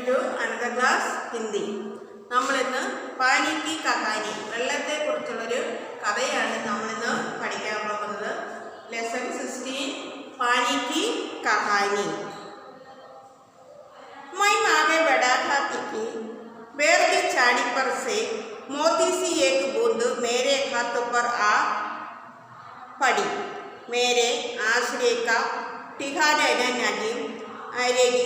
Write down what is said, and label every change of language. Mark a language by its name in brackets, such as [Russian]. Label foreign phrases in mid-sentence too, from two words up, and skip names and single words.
[English] another class Hindi. [Malayalam] നമ്മളിന്ന് [Hindi] पानी की कहानी, [Malayalam] വെള്ളത്തെക്കുറിച്ചുള്ളൊരു കഥയാണ് നമ്മളിന്ന് പഠിക്കാൻ പോകുന്നത്. [Hindi] ലെസൺ 16 पानी की कहानी. मैं आगे बढ़ा था कि बेर की झाड़ी पर से मोती सी एक बूंद मेरे हाथों पर आ पड़ी. मेरे आश्रय का ठिकाना नहीं रहेगी.